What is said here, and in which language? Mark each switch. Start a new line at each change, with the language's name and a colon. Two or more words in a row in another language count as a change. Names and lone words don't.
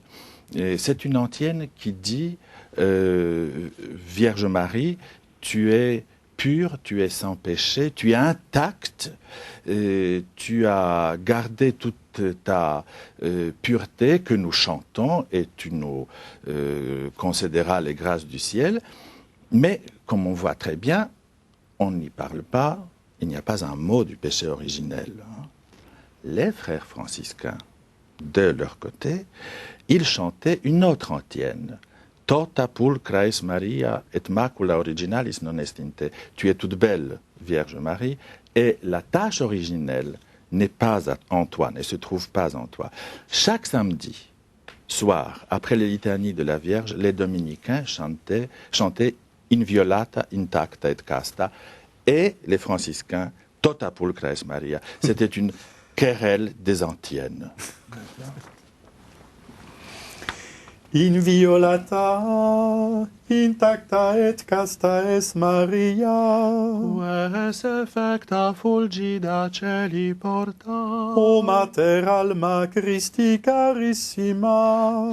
French: C'est une antienne qui dit Vierge Marie, tu es pure, tu es sans péché, tu es intacte, tu as gardé toute ta pureté que nous chantons et tu nous concéderas les grâces du ciel. Mais, comme on voit très bien, on n'y parle pas, il n'y a pas un mot du péché originel. Les frères franciscains, de leur côté, ils chantaient une autre antienne.
Latin: Tota pulchrais Maria et macula originalis non est in te.
French: Tu es toute belle, Vierge Marie, et la tâche originelle n'est pas en toi, ne se trouve pas en toi. Chaque samedi soir, après les litanies de la Vierge, les dominicains chantaient
Latin: Inviolata, intacta et casta,
French: et les franciscains
Latin: Tota pulchrais Maria.
French: C'était une querelle des antiennes.
Latin: Inviolata, intacta et casta es Maria. Ves effecta fulgida celi porta. O mater alma Christi carissima.